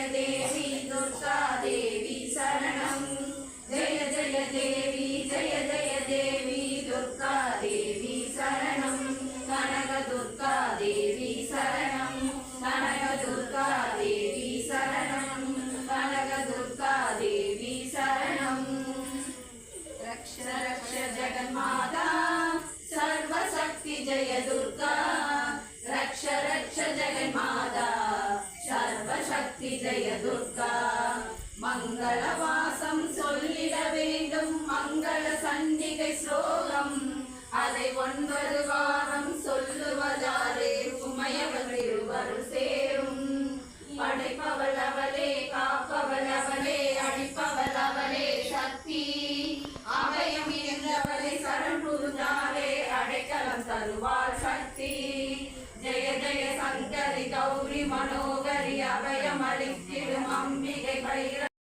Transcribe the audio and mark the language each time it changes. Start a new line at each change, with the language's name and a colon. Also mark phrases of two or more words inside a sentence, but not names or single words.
Tamil: தேவி துர்கா தேவி சரணம் ஜெய ஜெய தேவி ஜெய ஜெய தேவி துர்கா தேவி சரணம் கனக துர்கா தேவி சரணம் கனக துர்கா தேவி சரணம் கனக துர்கா தேவி சரணம்
Sanskrit: रक्ष रक्ष जगन्माता सर्वशक्ति जय दुर्गा रक्ष रक्ष जगन्माता सर्वशक्ति जय दुर्गा
Tamil: மங்களவாசம் சொல்லிட வேண்டும் மங்கள சண்டிகை ஸ்லோகம் அதை 9 வாரம் சொல்லுவதாலே உமையவள் திருவருள் சேரும் படைப்பவள் அவளே காப்பவள் அவளே அழிப்பவள் அவளே சக்தி அபயம் என்றவளை சரண் புகுந்தாலே அடைக்கலம் தருவாள் சக்தி ஜெய ஜெய சங்கரி கௌரி மனோகரி அபயம் அளித்திடும் அம்பிகை பைர